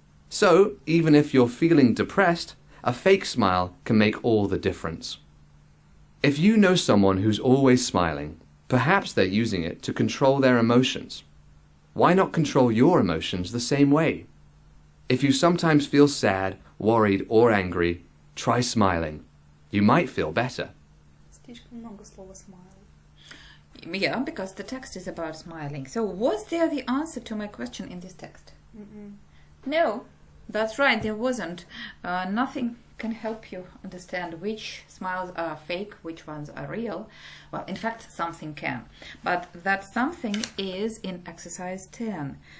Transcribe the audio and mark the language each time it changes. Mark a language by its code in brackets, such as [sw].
[en] So, even if you're feeling depressed, a fake smile can make all the difference. If you know someone who's always smiling, perhaps they're using it to control their emotions. Why not control your emotions the same way? If you sometimes feel sad, worried, or angry, try smiling. You might feel better. [ru] Слишком много слова smile. [en] Yeah, because the text is about smiling. So was there the answer to my question in this text? No, that's right, there wasn't. Nothing can help you understand which smiles are fake, which ones are real. Well, in fact, something can. But that something is in exercise 10.